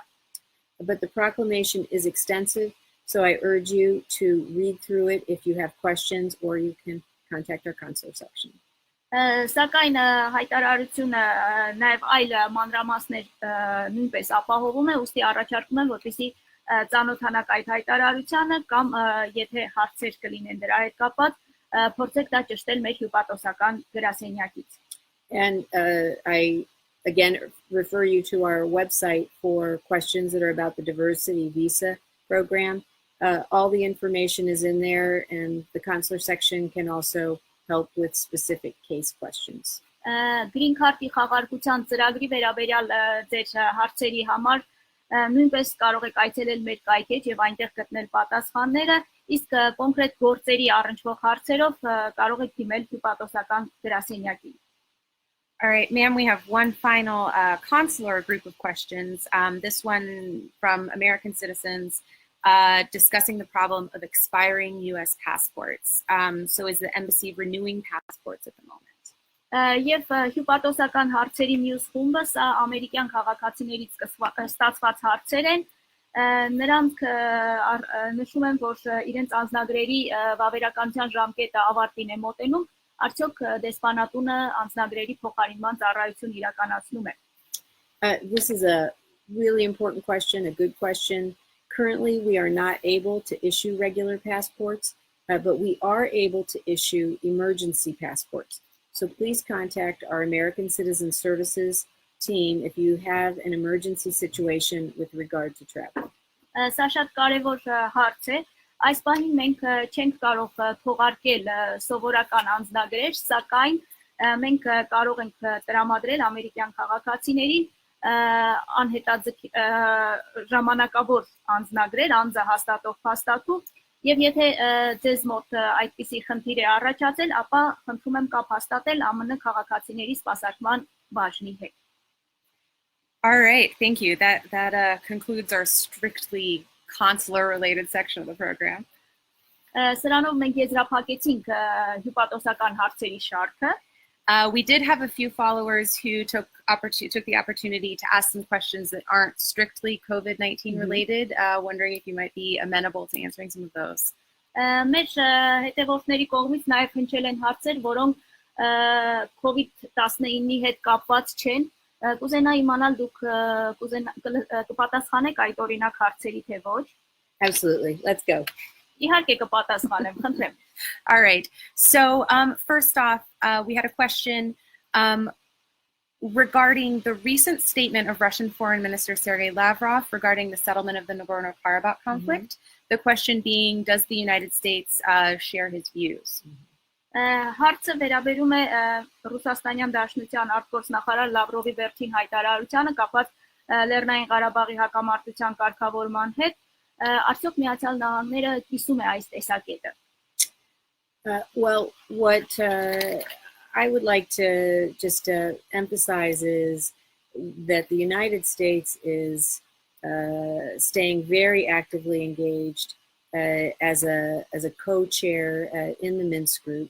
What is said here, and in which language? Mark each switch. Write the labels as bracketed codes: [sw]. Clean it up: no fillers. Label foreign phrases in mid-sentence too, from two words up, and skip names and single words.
[en] But the proclamation is extensive, so I urge you to read through it if you have questions, or you can contact our consular section. [hy] Սակայն հայտարարությունը նաև այլ մանրամասներ նույնպես ապահովում է, ուստի առաջարկում եմ, որպեսզի ծանոթանաք այդ հայտարարությանը կամ եթե հարցեր կլինեն դրա հետ կապված, փորձեք դա ճշտել մեր հյուպատոսական գրասենյակից. [en] And I again refer you to our website for questions that are about the diversity visa program. All the information is in there, and the consular section can also help with specific case questions. [hy] Green Card-ի խաղարկության ծրագրի վերաբերյալ ձեր հարցերի համար նույնպես կարող եք այցելել մեր կայքեջ եւ այնտեղ գտնել պատասխանները, իսկ կոնկրետ գործերի առնչվող հարցերով կարող եք դիմել հյուպատոսական գրասենյակին. [en] All right, ma'am, we have one final consular group of questions. This one from American citizens discussing the problem of expiring U.S. passports. So is the embassy renewing passports at the moment? [hy] Եվ հյուպատոսական հարցերի մյուս խումբը սա ամերիկյան քաղաքացիներից ստացված հարցեր են, նրանք նշում են, որ իրենց անձնագրերի վավերականության ժամկետը ավարտին է մոտենում, արդյոք դեսպանատունը անձնագրերի փոխարինման ծառայություն իրականացնում է. [en] This is a really important question, a good question. Currently, we are not able to issue regular passports, but we are able to issue emergency passports. So please contact our American Citizen Services team if you have an emergency situation with regard to travel. [hy] Սա շատ կարևոր հարց է. Այս պահին մենք չենք կարող թողարկել սովորական անձնագրեր, սակայն մենք կարող ենք տրամադրել ամերիկյան քաղաքացիներին ժամանակավոր անձնագրեր, անձը հաստատող փաստաթուղթ, եւ եթե ձեզ մոտ այդպիսի խնդիր է առաջացել, ապա խնդրում եմ կապ հաստատել ԱՄՆ քաղաքացիների սպասարկման բաժնի հետ. [en] All right, thank you. That concludes our strictly consular related section of the program. [hy] Սրանով մենք եզրափակեցինք հյուպատոսական հարցերի շարքը. [en] We did have a few followers who took the opportunity to ask some questions that aren't strictly COVID-19 related, wondering if you might be amenable to answering some of those. [hy] Մեր հետևորդների կողմից նաև հնչել են հարցեր, որոնք COVID-19-ի հետ կապված չեն. Կուզենա իմանալ դուք կպատասխանեք այդ օրինակ հարցերի թե ոչ. [en] Absolutely. Let's go. [hy] Իհարկե կպատասխանեմ, խնդրեմ. [en] All right. So first off, we had a question regarding the recent statement of Russian Foreign Minister Sergei Lavrov regarding the settlement of the Nagorno-Karabakh conflict. The question being, does the United States share his views? [hy] Հարցը վերաբերում է Ռուսաստանյան Դաշնության արտգործնախարար Լավրովի վերջին հայտարարությանը կապված Լեռնային Ղարաբաղի հակամարտության կարգավորման հետ. Արդյոք Միացյալ Նահանգները կիսում է այս տեսակետը? [en] Well, what I would like to just emphasize is that the United States is staying very actively engaged as a co-chair in the Minsk group.